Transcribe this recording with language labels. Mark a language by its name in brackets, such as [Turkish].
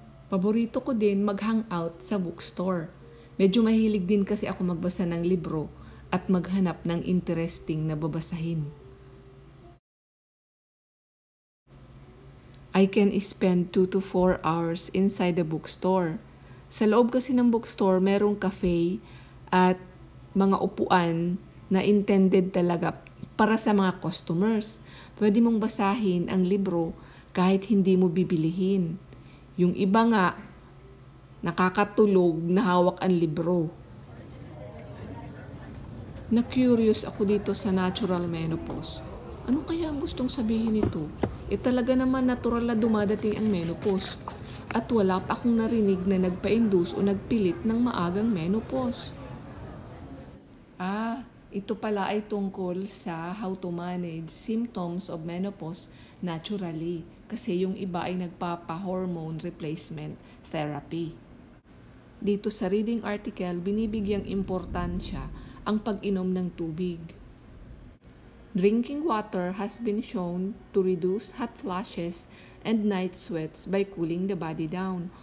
[Filipino] Paborito ko din mag-hangout sa bookstore. Medyo mahilig din kasi ako magbasa ng libro at maghanap ng interesting na babasahin. [English] I can spend 2 to 4 hours inside the bookstore. [Filipino] Sa loob kasi ng bookstore, merong cafe at mga upuan na intended talaga para sa mga customers. Pwede mong basahin ang libro kahit hindi mo bibilihin. Yung iba nga, nakakatulog na hawak ang libro. Na-curious ako dito sa natural menopause. Ano kaya ang gustong sabihin nito? Talaga naman natural na dumadating ang menopause. At wala pa akong narinig na nagpa-induce o nagpilit ng maagang menopause. Ito pala ay tungkol sa [English] how to manage symptoms of menopause naturally. [Filipino] Kasi yung iba ay nagpapa-hormone replacement therapy. Dito sa reading article, binibigyang importansya ang pag-inom ng tubig. [English] Drinking water has been shown to reduce hot flashes and night sweats by cooling the body down.